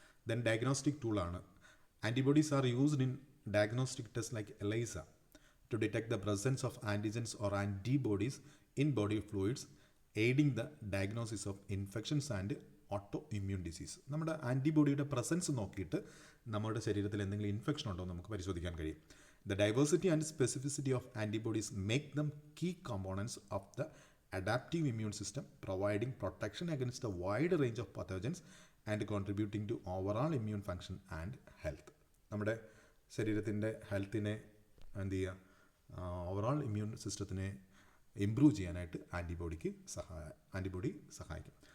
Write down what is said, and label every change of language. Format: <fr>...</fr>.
<en>Then diagnostic ടൂളാണ്. Antibodies are used in diagnostic test like ELISA to detect the presence of antigens or antibodies in body fluids, aiding the diagnosis of infections and auto immune disease.</en> <ml>നമ്മുടെ ആൻറ്റിബോഡിയുടെ presence നോക്കിയിട്ട് നമ്മുടെ ശരീരത്തിൽ എന്തെങ്കിലും infection ഉണ്ടോ എന്ന് നമുക്ക് പരിശോധിക്കാൻ കഴിയും.</ml> <en>The diversity and specificity of antibodies make them key components of the adaptive immune system, providing protection against a wide range of pathogens and contributing to overall immune function and health.</en> <ml>നമ്മുടെ ശരീരത്തിൻ്റെ ഹെൽത്തിനെ എന്ത് ചെയ്യുക, overall immune സിസ്റ്റത്തിനെ improve ചെയ്യാനായിട്ട് antibody സഹായിക്കും.</ml>